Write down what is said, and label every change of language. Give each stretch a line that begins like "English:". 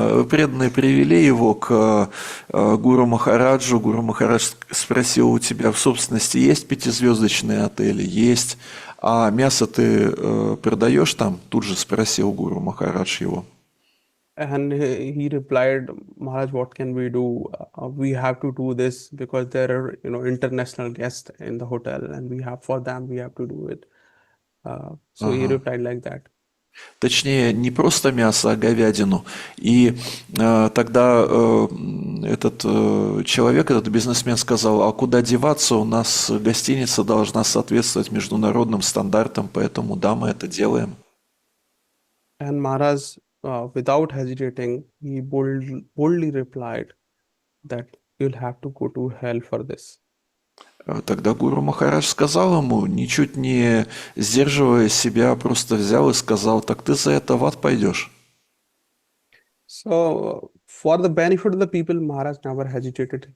Russian: Преданные привели его к Гуру Махараджу. Гуру Махарадж спросил: «У тебя в собственности есть 5-звездочные отели?» «Есть». «А мясо ты продаешь там?» Тут же спросил Гуру Махарадж его.
English: And he replied, "Maharaj, what can we do? We have to do this because there are, international guests in the hotel, and we have to do it." So he replied like that.
Russian: Точнее, не просто мясо, а говядину. И тогда этот человек, этот бизнесмен сказал: «А куда деваться? У нас гостиница должна соответствовать международным стандартам, поэтому да, мы это делаем».
English: And Maharaj, without hesitating, he boldly replied that you'll have to go to hell for this.
Russian: Тогда Гуру Махарадж сказал ему, ничуть не сдерживая себя, просто взял и сказал: «Так ты за это в ад пойдешь».
English: So, for the benefit of the people, Maharaj never hesitated.